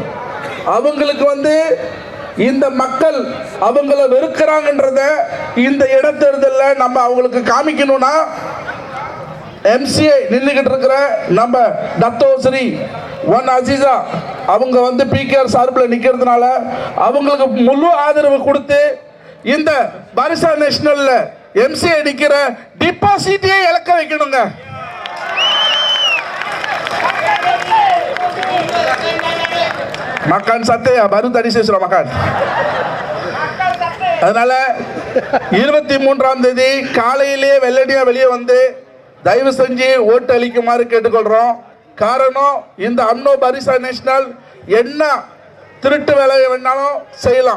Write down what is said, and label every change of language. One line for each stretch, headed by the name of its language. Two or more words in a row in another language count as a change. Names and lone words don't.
Tamil: அவங்களுக்கு இந்த மக்கள் அவங்கள வெறுக்கிறாங்கன்றத இந்த இடைத்தேர்தலில் நம்ம அவங்களுக்கு காமிக்கணும்னா MCA நின்றுகிட்டு இருக்கிற நம்ம டத்தோ ஸ்ரீ ஒன் அசீசா அவங்க PKR சார்பில் நிற்கிறதுனால அவங்களுக்கு முழு ஆதரவு கொடுத்து இந்த பாரிசான் நேஷனல்ல MCA நிற்கிற டிபாசிட்டியை இழக்க வைக்கணுங்க.
Malay: Makan sate ya, baru tadi saya sudah makan.
Tamil: அதனால 23ஆம் தேதி காலையிலே வெள்ளடியா வெளியே தயவு செஞ்சு ஓட்டு அளிக்குமாறு கேட்டுக்கொள்றோம். காரணம் இந்த UMNO பாரிசான் நேஷனல் என்ன திருட்டு வேலை வேணாலும் செய்யலாம்.